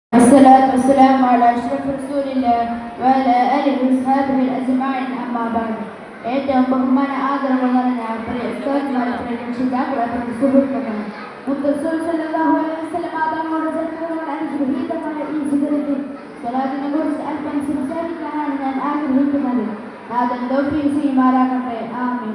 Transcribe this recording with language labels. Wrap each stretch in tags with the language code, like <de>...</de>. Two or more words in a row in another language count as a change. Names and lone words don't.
<ar>والصلاة والسلام على أشرف رسول الله وعلى آله وصحبه الأجمعين أما بعد.</ar> <ml>ഏറ്റവും ബഹുമാന ആദരവ് നിറഞ്ഞ ഉസ്താദ്മാരെ രക്ഷിതാക്കളെ സുഹൃത്തുക്കളെ മുത്തറസൂൽ</ml> <ar>صلى الله عليه وسلم</ar> <ml>ആദമോട് ജനങ്ങളോട് അനുഗ്രഹീതമായ ഈ ശിഖരത്തിൽ സ്വലാത്തിനെ കുറിച്ച് അല്പം സംസാരിക്കാനാണ് ഞാൻ ആഗ്രഹിക്കുന്നത്. നാഥൻ തൗഫീഖ് ചെയ്യുമാറാകട്ടെ. ആമീൻ.</ml>